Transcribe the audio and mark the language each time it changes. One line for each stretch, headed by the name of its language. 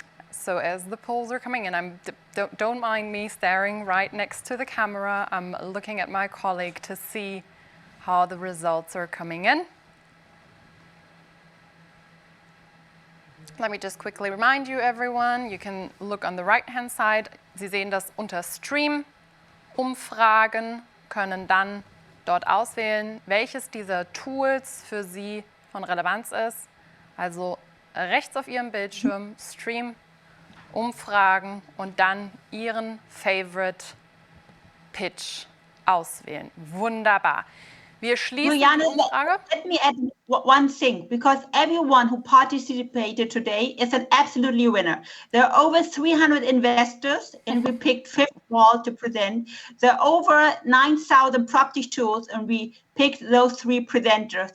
English: So as the polls are coming in, don't mind me staring right next to the camera. I'm looking at my colleague to see how the results are coming in. Let me just quickly remind you, everyone, you can look on the right-hand side.
German: Sie sehen das unter Stream. Umfragen können dann dort auswählen, welches dieser Tools für Sie von Relevanz ist. Also rechts auf Ihrem Bildschirm, Stream, Umfragen und dann Ihren Favorite Pitch auswählen. Wunderbar. Wir schließen Juliane, die Umfrage.
English: let me add one thing, because everyone who participated today is an absolutely winner. There are over 300 investors, and we picked 5 all to present. There are over 9,000 Proptech tools, and we picked those 3 presenters.